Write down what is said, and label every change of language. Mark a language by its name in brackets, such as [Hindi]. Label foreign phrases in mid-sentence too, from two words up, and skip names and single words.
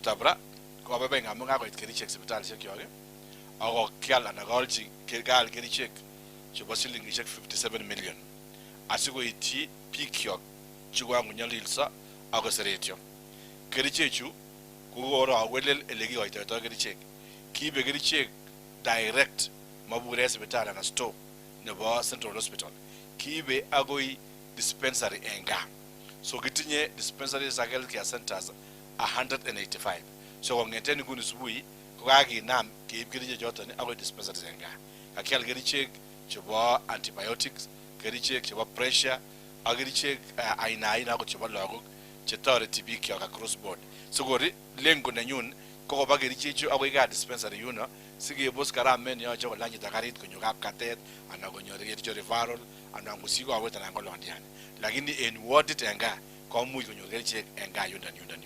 [Kalenjin] tabra ko baba ngamu ngako kerichek sipitalishek yoge ako kyala na galchi gal kerichek chebo silingishek 57 million asiko iti pikyo chigwangu nyalilsa ako seretyo kerichechu kukoro awelel ele kikoitoitoi kerichek kiibe kerichek direct mabure sipitali na store nebo Central Hospital kiibe agoi dispensary enga so kitinye dispensaries ak [English] healthcare centers [Kalenjin] 185 so kongeten nguni subui kokakinam keib kerichek choton agoi dispensaries enga kakial kerichek chebo antibiotics kerichek chebo pressure ak kerichek aina akot chebo lagok chetoreti biik kyok [English] across board [Kalenjin] so kori lengo nenyun kokoba kerichechu agoi ka dispensary yuno sikebos karamet neyoche kolany chito karit konyo kapkatet anan konyor kericho referral anan kosiko awet anan ko londiani lakini en wardit enga komuch konyor kerichek enga yundan yu